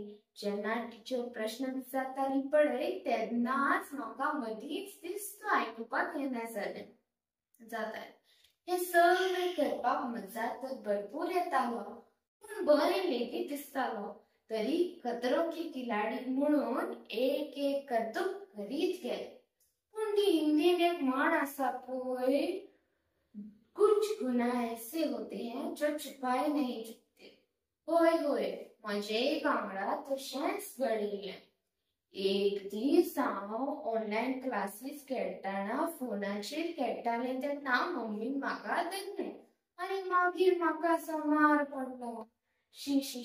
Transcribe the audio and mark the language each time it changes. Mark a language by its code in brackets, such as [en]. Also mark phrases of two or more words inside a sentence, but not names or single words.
[kok] जेन्ना टिचर प्रश्न विचारताली पळय तेन्नाच म्हाका मदींच दिसतो आयकुपाक येना जातालें. हें सगळें करपाक मजा तर भरपूर येतालो पूण बरें लेगीत दिसतालो. तरी खतरो की खिलाडी म्हणून एक करतूक करीत गेलें. पूण ती हिंदीन एक म्हण आसा पळय, [hi] कुछ गुनाह ऐसे होते हैं जो छुपाए नहीं जाते. [kok] होय म्हजेय वांगडा तशेंच घडिल्लें. एक दीस हांव [en] online classes [kok] खेळटाना फोनाचेर खेळटालें तेन्ना मम्मीन म्हाका धरलें आनी मागीर म्हाका असो मार पडलो.